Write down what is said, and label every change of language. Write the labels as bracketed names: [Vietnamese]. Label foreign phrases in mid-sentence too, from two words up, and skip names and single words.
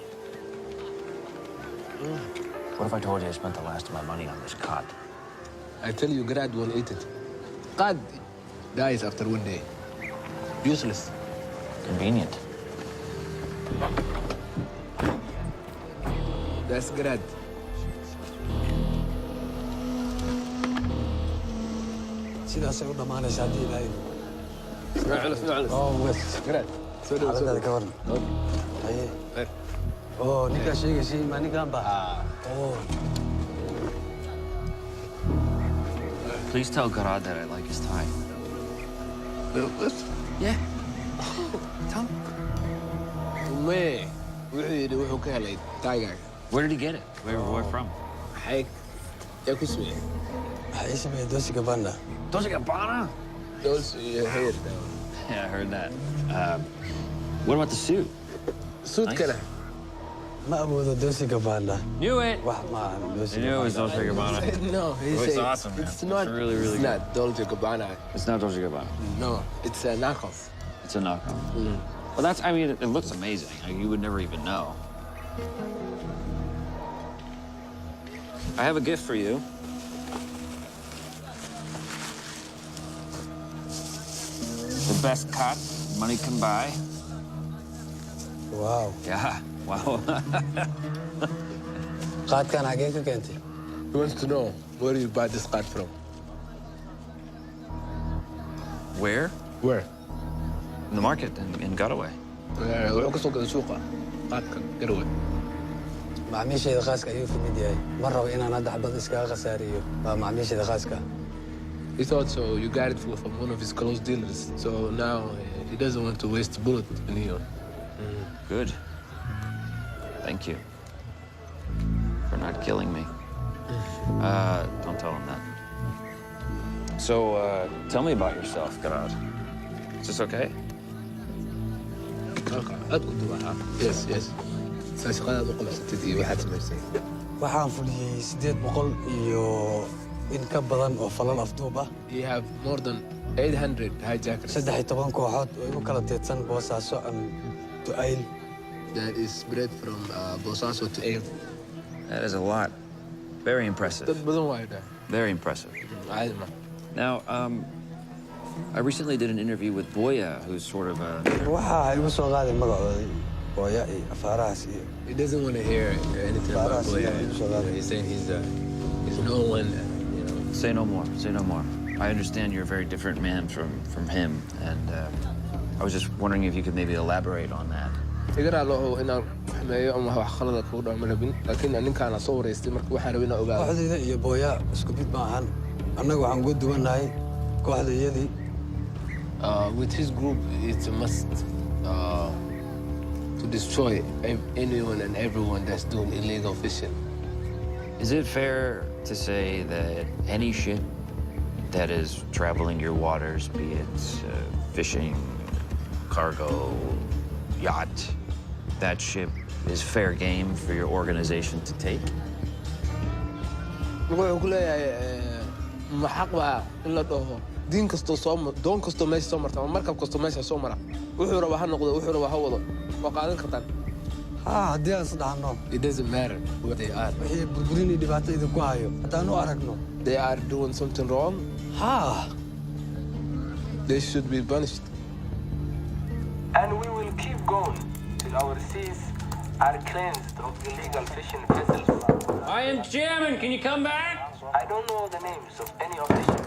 [English] What if I told you I spent the last of my money on this cot? I tell you, Grad won't eat it. Qad dies after 1 day. Useless. Convenient. That's Grad. [Somali] sidaasay u dhammaanaysa haddii ilaahay xaaladada ka waran haye oo ninkaa sheegaysay ma ninkaan ba [English] Please tell Garad that I like his tie. Yeah. Tell him. Where did he get it? Where from? [Somali] waxay sameeyey Dolce Gabbana. [English] Dolce Gabbana? Here. Yeah, I heard that. What about the suit? [Somali] Suit kale. ma awoodo Dolce Gabbana. [English] Knew it. wax ma aha Dolce I knew it was Dolce Gabbana. No, It's awesome, man. It's not. It's really, really It's good. not Dolce Gabbana. It's not Dolce Gabbana. No, it's a knockoff. It's a knockoff. Well, that's, I mean, it looks amazing. You would never even know. I have a gift for you. The best cut money can buy. Wow. Yeah, wow. [Somali] qaadkan xagee ka keentay [English] He wants to know where you buy this card from. Where? Where? In the market in Garowe. [Somali] wuxuu ka soo gaday suuqa qaadka Garowe. macaamiishayda khaaska ayuu ka mid yahay ma rabo inaan hadda xabad iskaga khasaariyo waa macaamiishayda khaaska. [English] He thought so. You got it from one of his close dealers. So now he doesn't want to waste a bullet in here. Good. Thank you for not killing me. Don't tell him that. So, tell me about yourself, Garowe. Is this okay? Yes, yes. [Somali] waxaan fuliyey 800 iyo in ka badan oo falal afduub ah. [English] You have more than 800 hijackers. [Somali] 13 kooxood oo igu kala teedsan Boosaaso to Ayl. [English] That is spread from Boosaaso to Ayl. That is a lot. Very impressive. Very impressive. Now, I recently did an interview with WAA, who's sort of a... [Somali] waxaa igu soo qaaday magacoodii WAA iyo afaarahaas iyo. [English] He doesn't want to hear anything about WAA. He's saying he's no one, you know. Say no more. Say no more. I understand you're a very different man from him, and I was just wondering if you could maybe elaborate on that. [Somali] kooxdayda iyo booya isku mid maahan annaga waxaan uga duwanahay kooxdayadii. [English] With his group, it's a must to destroy anyone and everyone that's doing illegal fishing. Is it fair to say that any ship that is traveling your waters, be it fishing, cargo, yacht, that ship is fair game for your organization to take? [Somali] diin kastoo doon kastoo meesha soo marta ama markab kastoo meesha soo mara wuxuu rabaa ha noqdo wuxuu rabaa ha wado waa qaadan kartaan. haddii aan isdhaxno. [English] It doesn't matter what they are. [Somali] wixii burburinii dhibaato idinku hayo haddaan u aragno. [English] They are doing something wrong. They should be punished. And we will keep going till our seas are cleansed of illegal fishing vessels. I am Chairman. Can you come back? I don't know the names of any of the ships.